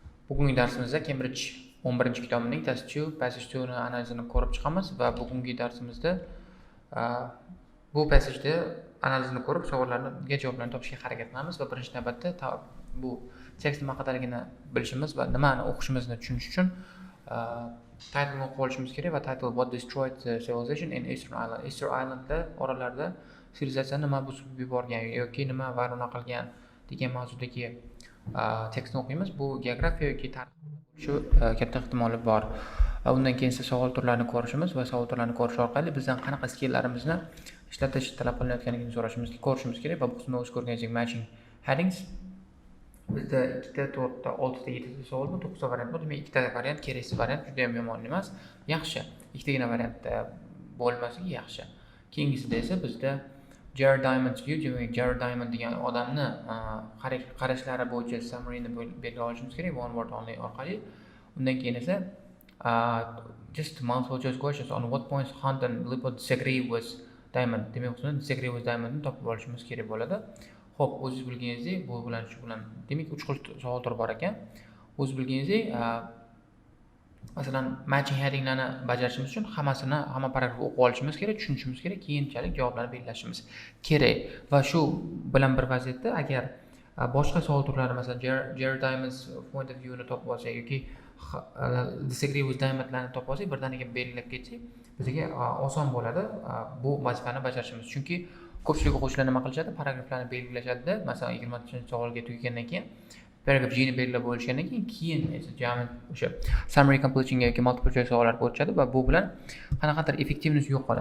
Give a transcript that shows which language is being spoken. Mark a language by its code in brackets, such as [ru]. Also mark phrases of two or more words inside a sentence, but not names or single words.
[uz] Bugungi darsimizda Cambridge 11-kitobining test 2, passage 2 ni analizini ko'rib chiqamiz va bugungi darsimizda bu passageda analizini ko'rib savollarga javoblarni topishga harakat qilamiz va birinchi navbatda bu tekst nima haqidaligini bilishimiz va nimani o'qishimizni tushunish uchun title'ni o'qib olishimiz kerak va title What destroyed the civilization in Eastern Island. Eastern Islandda oralarda sivilizatsiyani nima buzib yuborgan yoki nima vayron qilgan degan mavzudagi tekstni o'qiymiz. Bu geografiya yoki tarix shu katta ehtimoli bor. Undan keyin esa savol turlarini ko'rishimiz va savol turlarini ko'rish orqali bizdan qanaqa skilllarimizni ishlatish talab qilinayotganligini ko'rishimiz kerak va bu qismda o'z ko'rganingizga [en] matching headings. [uz] Bizda 2 ta, 4 ta, 6 ta, 7 ta savol bor, 9 ta variant bor. Demak, 2 ta variant keraksiz variant, juda ham yomon emas, yaxshi. 2 tagina variantda bo'lmasligi yaxshi. Keyingisida esa bizda Jared Diamond's view, demak Jared Diamond degan odamni qarashlari bo'yicha summary'ni belgilab olishimiz kerak [en] one word only [uz] orqali. Undan keyin esa [en] just multiple choice questions on what points Hunt and Lippert disagree with Diamond. [uz] Demak, uni [en] disagree with Diamond [uz] ni topib olishimiz kerak bo'ladi. Xo'p, o'zingiz bilganingizdek, bu bilan shu bilan demak 3 xil savol turi bor ekan. O'zingiz bilganingizdek, masalan, [en] matching headinglarni [uz] bajarishimiz uchun hamma paragrafni o'qib olishimiz kerak, tushunishimiz kerak, keyinchalik javoblarni belgilashimiz kerak. Va shu bilan bir vaziyatda agar boshqa savol turlari, masalan, Jared Diamond's [en] point of view [uz] ni topib olsak yoki [en] disagree with Diamond'larni [uz] topib olsak, birdaniga belgilab ketsak, bizga oson bo'ladi bu vazifani bajarishimiz. Chunki ko'pchilik o'quvchilar nima qilishadi? Paragraflarni belgilashadi. Masalan, 20-savolga tugagandan keyin paragraf G ni belgilab bo'lishgandan keyin esa jami o'sha [en] summary completion [uz] yoki [en] multiple choice [uz] savollarga o'tishadi va bu bilan qanaqadir effektivность yo'qoladi.